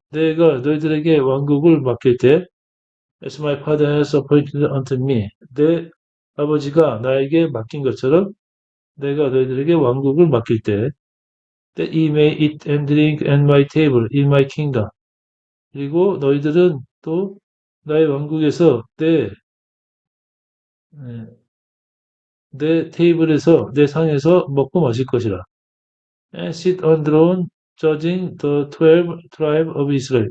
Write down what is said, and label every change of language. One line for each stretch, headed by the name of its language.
Korean: 내가 너희들에게 왕국을 맡길 때,
English: as my father has appointed unto me.
Korean: 내 아버지가 나에게 맡긴 것처럼 내가 너희들에게 왕국을 맡길 때, that ye may eat and drink at my table in my kingdom. 그리고 너희들은 또 나의 왕국에서 내 테이블에서 내 상에서 먹고 마실 것이라.
English: And sit on throne judging the 12 tribe of Israel.